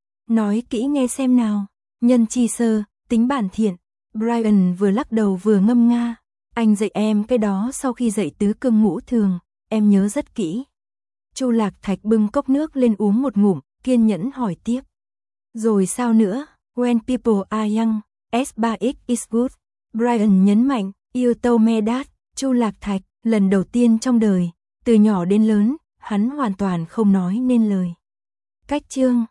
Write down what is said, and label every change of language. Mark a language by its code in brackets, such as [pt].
[vi] Nói kỹ nghe xem nào, nhân chi sơ, tính bản thiện, Brian vừa lắc đầu vừa ngâm nga, anh dạy em cái đó sau khi dạy tứ cương ngũ thường, em nhớ rất kỹ. Chu Lạc Thạch bưng cốc nước lên uống một ngụm, kiên nhẫn hỏi tiếp. Rồi sao nữa, [en] when people are young, S3X is good, Brian [vi] nhấn mạnh, [en] you told me that. [vi] Chu Lạc Thạch, lần đầu tiên trong đời, từ nhỏ đến lớn, hắn hoàn toàn không nói nên lời. Cách chương.